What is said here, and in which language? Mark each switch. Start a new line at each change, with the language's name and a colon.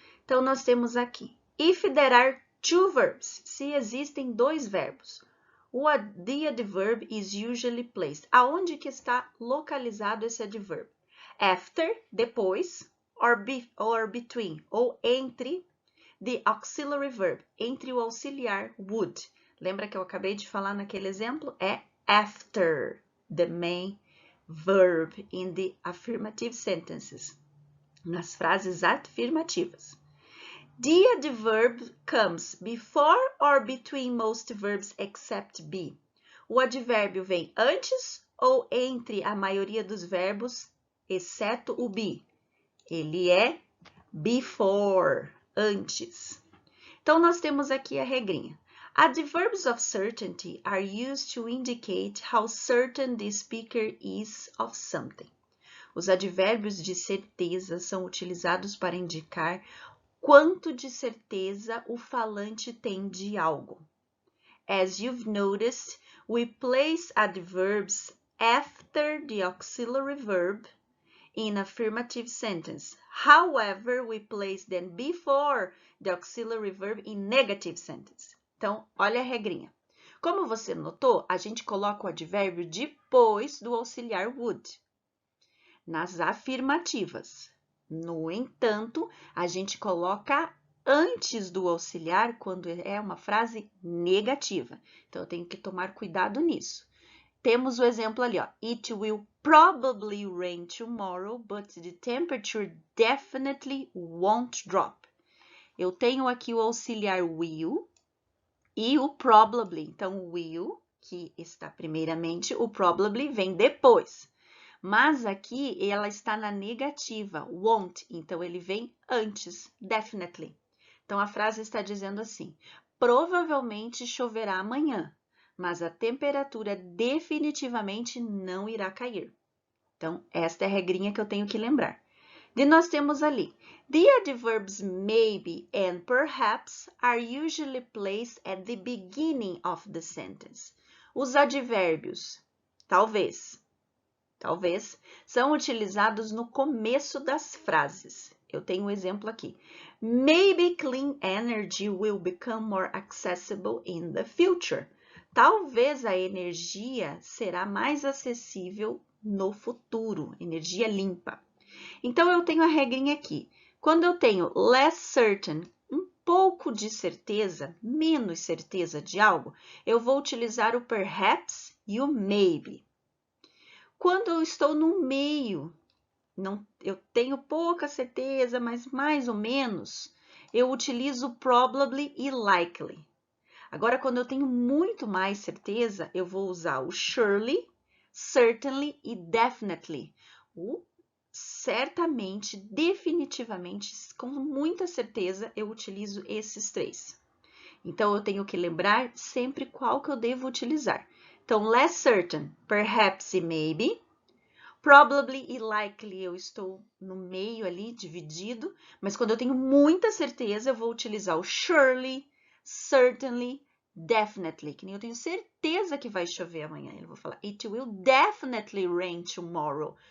Portuguese: Então, nós temos aqui:
English: If there are two verbs,
Portuguese: se existem dois verbos,
English: the adverb is usually placed.
Portuguese: Aonde que está localizado esse advérbio? After, depois,
English: or between,
Portuguese: ou entre,
English: the auxiliary verb,
Portuguese: entre o auxiliar would. Lembra que eu acabei de falar naquele exemplo?
English: É after the main verb in the affirmative sentences.
Portuguese: Nas frases afirmativas.
English: The adverb comes before or between most verbs except be.
Portuguese: O advérbio vem antes ou entre a maioria dos verbos, exceto o be. Ele é before, antes. Então, nós temos aqui a regrinha.
English: Adverbs of certainty are used to indicate how certain the speaker is of something.
Portuguese: Os advérbios de certeza são utilizados para indicar quanto de certeza o falante tem de algo.
English: As you've noticed, we place adverbs after the auxiliary verb in affirmative sentence. However, we place them before the auxiliary verb in negative sentence.
Portuguese: Então, olha a regrinha. Como você notou, a gente coloca o advérbio depois do auxiliar would, nas afirmativas. No entanto, a gente coloca antes do auxiliar quando é uma frase negativa. Então, eu tenho que tomar cuidado nisso. Temos o exemplo ali, ó.
English: It will probably rain tomorrow, but the temperature definitely won't drop.
Portuguese: Eu tenho aqui o auxiliar will e o probably. Então, o will, que está primeiramente, o probably vem depois. Mas aqui ela está na negativa, won't, então ele vem antes, definitely. Então a frase está dizendo assim: provavelmente choverá amanhã, mas a temperatura definitivamente não irá cair. Então, esta é a regrinha que eu tenho que lembrar. E nós temos ali,
English: the adverbs maybe and perhaps are usually placed at the beginning of the sentence.
Portuguese: Os advérbios, talvez, são utilizados no começo das frases. Eu tenho um exemplo aqui.
English: Maybe clean energy will become more accessible in the future.
Portuguese: Talvez a energia será mais acessível no futuro, energia limpa. Então, eu tenho a regrinha aqui. Quando eu tenho less certain, um pouco de certeza, menos certeza de algo, eu vou utilizar o perhaps e o maybe. Quando eu estou no meio, eu tenho pouca certeza, mas mais ou menos, eu utilizo probably e likely. Agora, quando eu tenho muito mais certeza, eu vou usar o surely, certainly e definitely. O certamente, definitivamente, com muita certeza, eu utilizo esses três. Então, eu tenho que lembrar sempre qual que eu devo utilizar. Então, less certain, perhaps e maybe. Probably e likely eu estou no meio ali, dividido. Mas quando eu tenho muita certeza, eu vou utilizar o surely, certainly, definitely. Que nem eu tenho certeza que vai chover amanhã. Eu vou falar,
English: it will definitely rain tomorrow.